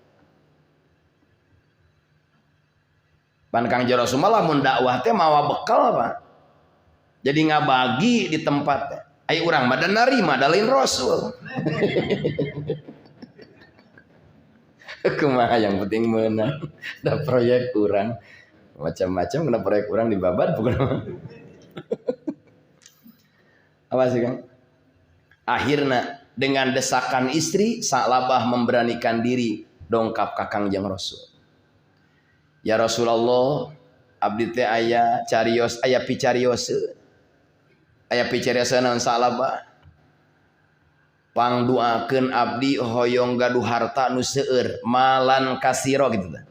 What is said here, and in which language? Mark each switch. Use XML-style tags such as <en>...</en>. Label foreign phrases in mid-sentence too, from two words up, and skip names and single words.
<su>Pan Kangjeng Rasul mah lamun dakwah teh mawa bekal apa? Jadi ngabagi di tempat teh. Ai urang mah da narima da lain Rasul. Kumaha</su> <id>yang penting</id> <su>meunang. Da proyek urang. Macam-macam kena proyek urang dibabat pokona.</su> <id>Apa sih Kang? Akhirna dengan desakan istri Sa'labah memberanikan diri</id> <su>dongkap ka Kangjeng Rasul.</su> <ar>Ya Rasulullah,</ar> <su>abdi teh aya carios, aya picarios. Aya picarios naon Sa'labah. pangduakeun abdi hoyong gaduh harta nu seueur malan kasiro gitu tah.</su>